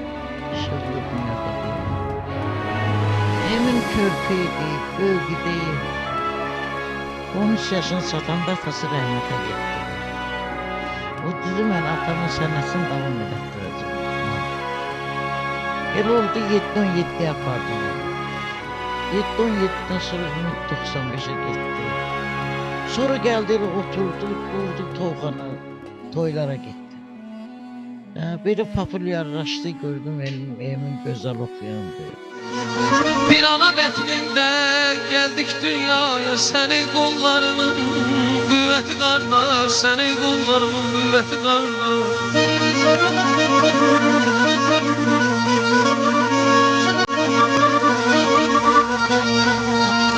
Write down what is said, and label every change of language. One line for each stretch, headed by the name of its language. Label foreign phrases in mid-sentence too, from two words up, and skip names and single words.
Azerbaijani: İşıqlı dünyada deyim. Emin körpüydü, böyük idi. 13 yaşını çatanda atası rəhmətə getdi. O düzü mən atamın sənəsini davam edətdirəcəm. Elə oldu 7-17 yapardım.
Turkish: 7-17'den sonra Ümit 95'e gitti. Sonra geldi oturdu, kurdu Toğan'a, toylara gitti. Böyle popülerleşti gördüm Emin güzel okuyandı.
Azerbaijani: Bir ana bətnində gəldik dünyaya, sənin qollarının qüvvəti qardaş, sənin qollarının qüvvəti qardaş.